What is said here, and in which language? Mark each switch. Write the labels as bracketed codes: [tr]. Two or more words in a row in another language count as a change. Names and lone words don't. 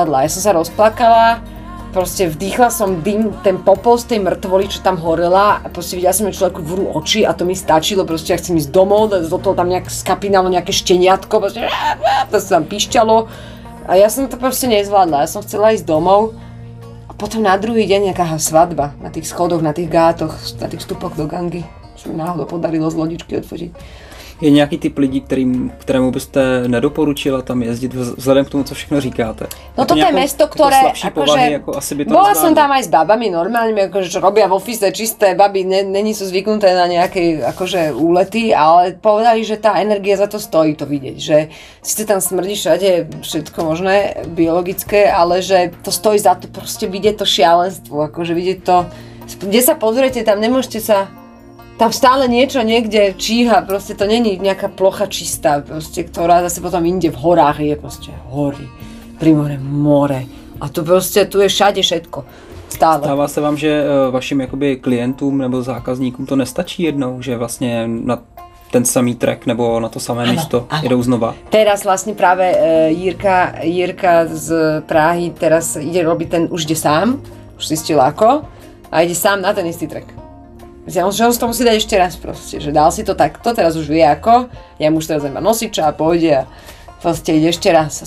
[sk] Ja som sa rozplakala, proste vdýchla som dym, ten popol z tej mŕtvoly, čo tam horela a proste videla som, že človeku vrú oči a to mi stačilo, proste ja chcem ísť domov, do toho tam nejak skapínalo nejaké šteniatko, proste to sa tam píšťalo a ja som to proste nezvládla, ja som chcela ísť domov a potom na druhý deň nejaká svadba na tých schodoch, na tých gátoch, na tých vstupoch do Gangy, čo mi náhodou podarilo z lodičky odfotiť. [cs] Je nějaký typ lidí, kterému byste nedoporučila tam jezdit vzhledem k tomu, co všechno říkáte? [sk] No toto je mesto, ktoré, bola som tam aj s babami normálne, akože čo robia v office čisté baby, není sú zvyknuté na nejaké akože úlety, ale povedali, že tá energia za to stojí to vidieť, že síce tam smrdí všade všetko možné biologické, ale že to stojí za to proste vidieť to šialenstvo, akože vidieť to, kde sa pozriete, tam nemôžete sa. Tam stále niečo niekde číha, proste to není nejaká plocha čistá, proste, ktorá zase potom inde v horách je proste hory, pri more a tu proste, tu je všade všetko, stále. [cs] Stává se vám, že vašim jakoby klientům nebo zákazníkům to nestačí jednou, že vlastně na ten samý trek nebo na to samé místo jedou znova? [sk] Teraz vlastne práve Jirka z Prahy teraz ide robiť ten, už ide sám, už zistil ako a ide sám na ten istý trek. On si to musí dať ešte raz proste, že dal si to takto, teraz už vie ako, ja mu už teraz iba nosiča a pôjde a proste ide ešte raz.